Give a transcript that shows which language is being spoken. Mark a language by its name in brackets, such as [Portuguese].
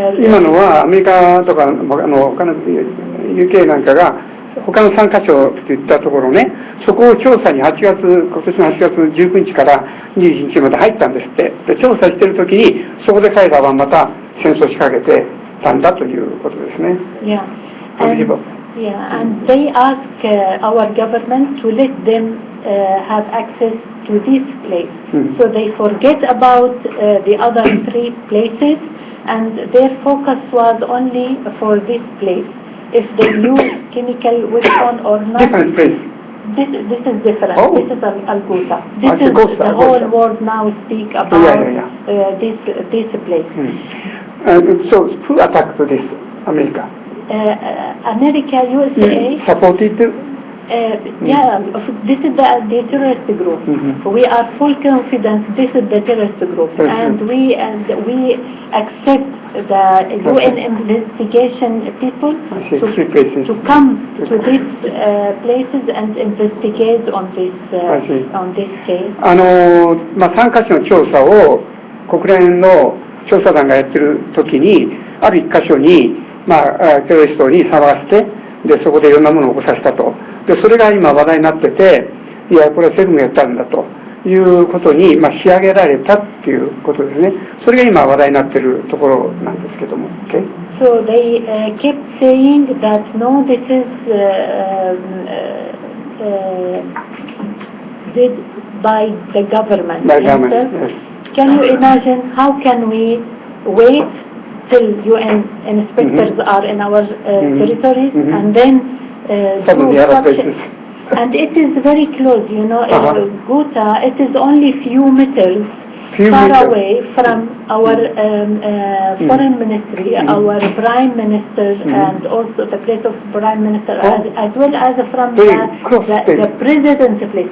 [Japanese] 今のはアメリカとか他の UK なんかが他の3カ所といったところね、そこを調査に今年の8月19日から21日まで入ったんですって。で調査しているときにそこで彼らはまた戦争を仕掛けてたんだということですね。 [English] And they ask our government to let them have access to this place. So they forget about the other 3 places, and their focus was only for this place. If they use chemical weapon or not. Different place. This is different. This is Al-Ghouta. The whole world now speak about this place. So who attacked this? America? America, USA. Supported? This is the terrorist group. We are full confidence this is the terrorist group, and we accept the UN investigation people to come to these places and investigate on this case. [Japanese] 3カ所の調査を国連の調査団がやってる時にある1カ所にテロリストに騒がせて、でそこでいろんなものを起こさせたと。でそれが今話題になってて、いやこれはセブンがやったんだということに仕上げられたっていうことですね。それが今話題になっているところなんですけども。 [English] Okay? So they kept saying that no, this is did by the government. By government, yes. Can you imagine how can we wait till UN inspectors are in our territories and then do such, and it is very close, you know, Ghouta, it is only few meters far away from our foreign ministry, our prime minister, and also the place of prime minister, as well as from the president's place.